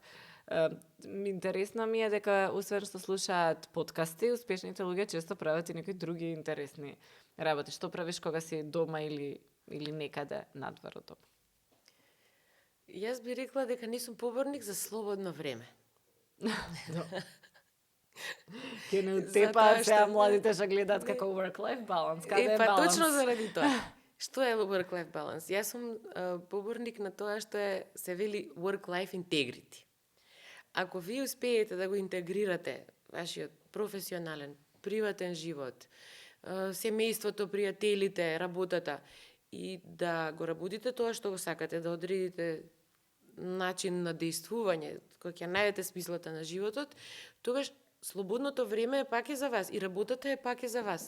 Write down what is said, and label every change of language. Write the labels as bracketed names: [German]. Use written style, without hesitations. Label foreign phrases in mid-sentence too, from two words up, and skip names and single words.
[Macedonian] Интересно ми е дека освен што слушаат подкасти, успешните луѓе често прават и некои други интересни работи. Што правиш кога си дома или некаде надвор од дома? Јас би рекла дека не сум поборник за слободно време. Ке не утепаат сега младите што гледаат како [English] work-life balance. [Macedonian] Каде е баланс? Точно заради тоа. Што е [English] work-life balance? [Macedonian] Јас сум поборник на тоа што се вели [English] work-life integrity. [Macedonian] Ако ви успеете да го интегрирате вашиот професионален, приватен живот, семејството, пријателите, работата и да го работите тоа што го сакате, да одредите начин на действување, кој ќе најдете смислата на животот, тогаш слободното време е пак е за вас и работата е пак е за вас.